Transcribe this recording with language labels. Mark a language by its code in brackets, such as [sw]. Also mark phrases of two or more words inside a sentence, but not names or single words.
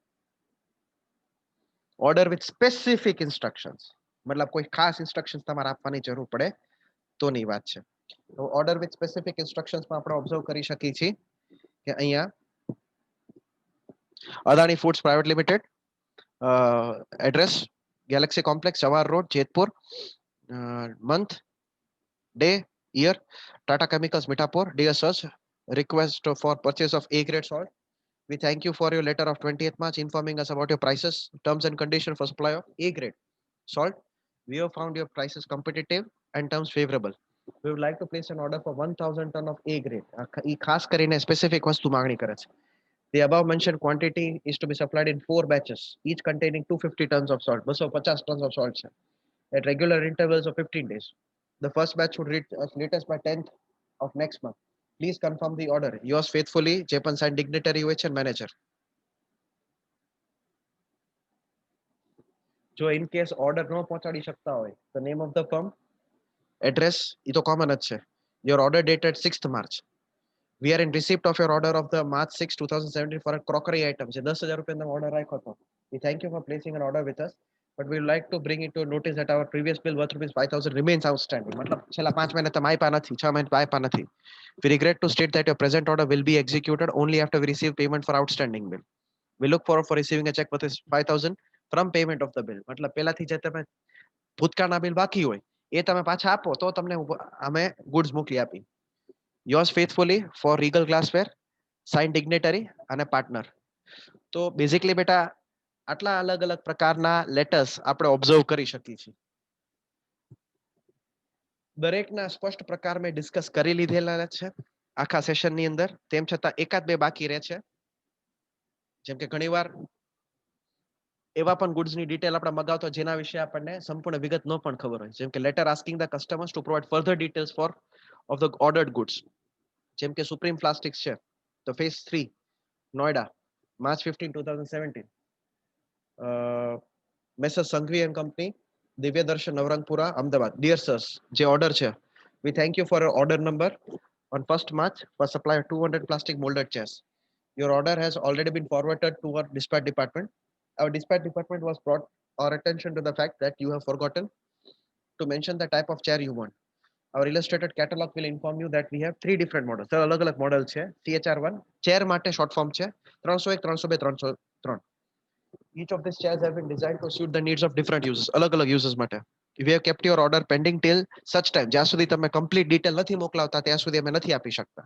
[en] order with specific instructions, [gu] મતલબ કોઈ ખાસ ઇન્સ્ટ્રક્શન્સ તમારે આપવાની જરૂર પડે તોની વાત છે. તો [en] order with specific instructions [gu] આપણે ઓબ્ઝર્વ કરી શકીએ છીએ કે અહીંયા અદાણી ફૂડ્સ પ્રાઇવેટ લિમિટેડ, એડ્રેસ ગેલેક્સી કોમ્પ્લેક્સ, જવાહર રોડ, જેતપુર. [en] month, day, year, Tata Chemicals Mithapur. Dear sirs, request for purchase of A grade salt. We thank you for your letter of 20th March informing us about your prices, terms and conditions for supply of A grade salt. We have found your prices competitive and terms favorable. We would like to place an order for 1000 ton of A grade. [gu] એ ખાસ કરીને સ્પેસિફિક વસ્તુ માંગણી કરે છે. [en] The above mentioned quantity is to be supplied in 4 batches, each containing 250 tons of salt. 250 tons of salt છે, at regular intervals of 15 days. The first batch should reach us latest by 10th of next month. Please confirm the order. Yours faithfully, Japan Sign Dignitary OH and Manager. [gu] જો [en] in case [gu] ઓર્ડર ન પહોંચાડી શકતા હોય, [en] the name of the firm, address [gu] એ તો કોમન જ છે. [en] Your order dated 6th March. We are in receipt of your order of the March 6, 2017 for a crockery item. [gu] જે 10,000 રૂપિયાનો ઓર્ડર રાખ્યો હતો. [en] We thank you for placing an order with us, but we would like to bring it to notice that our previous bill worth rupees 5,000 remains outstanding. [gu] મતલબ છેલ્લા 5 મહિના તમે આપ્યા નથી, 6 મહિના આપ્યા નથી. [en] We regret to state that your present order will be executed only after we receive payment for outstanding bill. We look forward for receiving a check worth 5,000 from payment of the bill. [gu] મતલબ પહેલાથી જે તમે ભૂતકાળના બિલ બાકી હોય એ તમે પાછા આપો તો તમને અમે ગુડ્સ મોકલી આપી. [en] Yours faithfully for Regal Glassware, signed dignitary અને પાર્ટનર. [gu] તો બેઝિકલી બેટા આટલા અલગ અલગ પ્રકારના લેટર્સ આપણે ઓબ્ઝર્વ કરી શકીએ છીએ. દરેકના સ્પષ્ટ પ્રકાર મેં ડિસ્કસ કરી લીધેલા છે આખા સેશનની અંદર. તેમ છતાં એકાદ બે બાકી રહે છે. જેમ કે ઘણીવાર એવા પણ ગુડ્સની ડિટેલ આપણે મગાવતો જેના વિશે આપણને સંપૂર્ણ વિગત ન પણ ખબર હોય. જેમ કે [en] letter asking the customers to provide further details for of the ordered goods. [gu] જેમ કે સુપ્રીમ પ્લાસ્ટિક્સ છે, તો ફેઝ 3 નોઈડા, March 15, 2017. મેસર સંઘવી એન્ડ કંપની, દિવ્ય દર્શન, નવરંગપુરા, અમદાવાદ. [en] dear sirs, [gu] જે ઓર્ડર છે, [en] we thank you for your order number on 1st March for supply of 200 plastic molded chairs. Your order has already been forwarded to our dispatch department. Our dispatch department was brought our attention to the fact that you have forgotten to mention the type of chair you want. Our illustrated catalog will inform you that we have 3 different models. [gu] તો અલગ અલગ મોડલ છે. CHR1 chair માટે શોર્ટ ફોર્મ છે. 301, 302, 303. [en] Each of these chairs have been designed to suit the needs of different users. [gu] અલગ અલગ users માટે. [en] We have kept your order pending till such time. [gu] જ્યાં સુધી તમે [en] complete detail [gu] નથી મોકલાવતા ત્યાં સુધી અમે નથી આપી શકતા.